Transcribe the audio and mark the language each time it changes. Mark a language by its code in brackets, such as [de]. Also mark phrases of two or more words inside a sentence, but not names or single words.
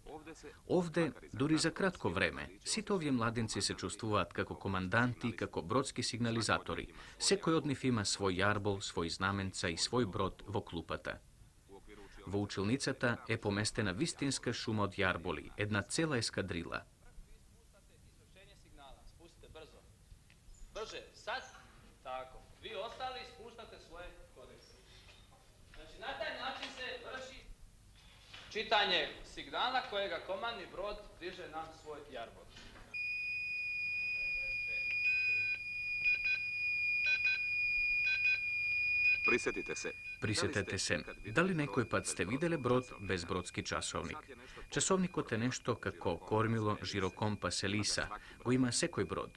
[mk] Овде, дури за кратко време, сите овие младенци се чувствуваат како команданти, како бродски сигнализатори. Секој од нив има свој јарбол, свој знаменца и свој брод во клупата. Во училницата е поместена вистинска шума од јарболи, една цела ескадрила. [hr] Spustite brzo. Brže, sad. Tako. Vi ostali spuštate svoje kodekse. Znači, na taj način se vrši čitanje signala kojega komandni brod diže na svoj jarbol. [mk] Присетете се, дали некој пат сте виделе брод без бродски часовник? Часовникот е нешто како кормило, жирокомпас, елиса, го има секој брод.